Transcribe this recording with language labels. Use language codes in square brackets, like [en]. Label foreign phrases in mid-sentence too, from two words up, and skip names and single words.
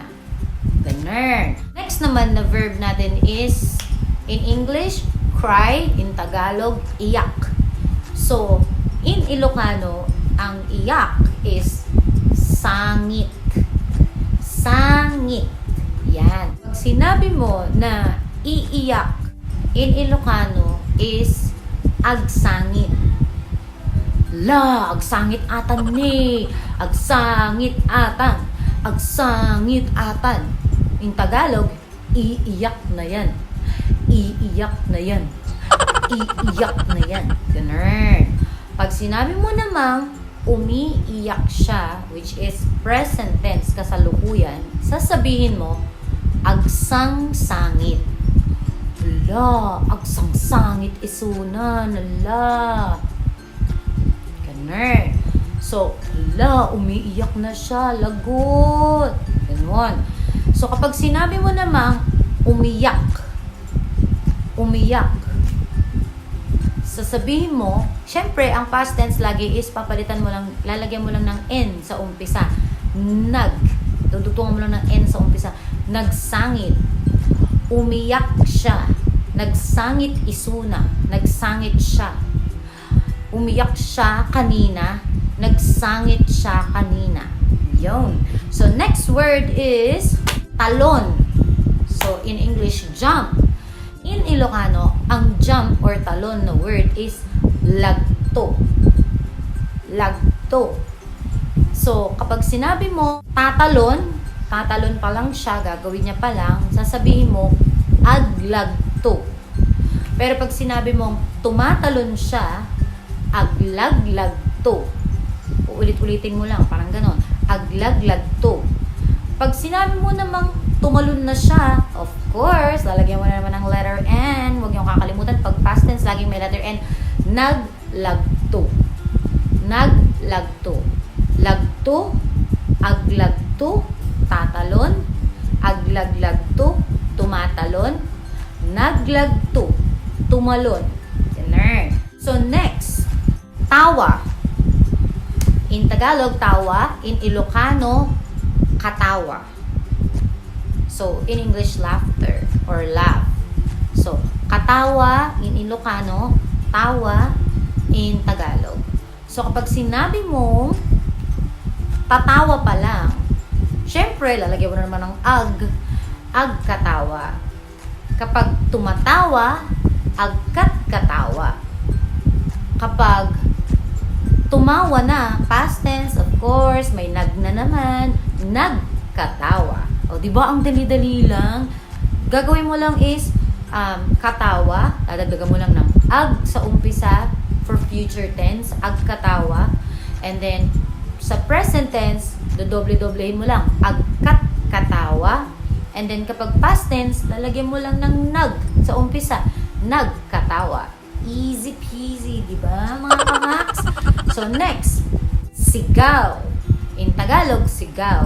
[tl] Ganun. Next naman na verb natin is, [en] in English, cry. [tl] In Tagalog, iyak. So, [en] in Ilocano, [tl] ang iyak is sangit. [ilo] Sangit. [tl] Yan. Pag sinabi mo na iiyak [en] in Ilocano [tl] is agsangit. [ilo] La, agsangit atan ni. Agsangit atan. Agsangit atan. [en] In Tagalog, [ilo] iiyak na yan. [tl] Iiyak na yan. Iiyak na yan. Ganun. Pag sinabi mo namang umiiyak siya, [en] which is present tense [tl] kasalukuyan, sasabihin mo, [ilo] agsang-sangit. La, agsang-sangit isunan. La. [tl] Ganun. So, la, umiiyak na siya. Lagot. Ganun. So, kapag sinabi mo namang umiyak, sasabihin mo, syempre, ang [en] past tense [tl] lagi is papalitan mo lang, lalagyan mo lang ng N sa umpisa. Dudutungan mo lang ng N sa umpisa. Nagsangit. Umiyak siya. [ilo] Nagsangit isuna. Nagsangit siya. [tl] Umiyak siya kanina. Nagsangit siya kanina. Yun. So, [en] next word is [tl] talon. So, [en] in English, jump. In Ilocano, [tl] ang jump or talon na word is lagto. [ilo] Lagto. [tl] So, kapag sinabi mo tatalon pa lang siya, gagawin niya pa lang, sasabihin mo aglagto. Pero pag sinabi mong tumatalon siya, aglaglagto. Uulit-ulitin mo lang, parang ganon. [ilo] Aglaglagto. [tl] Pag sinabi mo namang tumalon na siya, [en] of course, [tl] lalagyan mo na naman ng [en] letter N. [tl] Huwag niyong kakalimutan, pag [en] past tense, [tl] laging may [en] letter N. [ilo] Naglagto. Naglagto. Lagto, aglagto, tatalon, aglaglagto, tumatalon, naglagto, [tl] tumalon. Ganun. So, next, tawa. [en] In Tagalog, [tl] tawa. [en] In Ilocano, [tl] katawa. So, [en] in English, laughter or laugh. [tl] So, katawa [en] in Ilocano, [tl] tawa [en] in Tagalog. [tl] So, kapag sinabi mo, tatawa pa lang, syempre, lalagyan mo na naman ng agkatawa. Kapag tumatawa, agkatkatawa. Kapag tumawa na, [en] past tense, of course, [tl] may nag na naman, nagkatawa. O, di ba ang dali-dali lang? Gagawin mo lang is, katawa, dadagdagan mo lang ng ag sa umpisa [en] for future tense, [tl] agkatawa. And then, sa [en] present tense, [tl] dodoble-doblehin mo lang, agkatkatawa. And then, kapag [en] past tense, [tl] lalagyan mo lang ng nag sa umpisa, nagkatawa. [en] Easy peasy, [tl] di ba, mga kamaks? So, next, sigaw. In Tagalog, sigaw.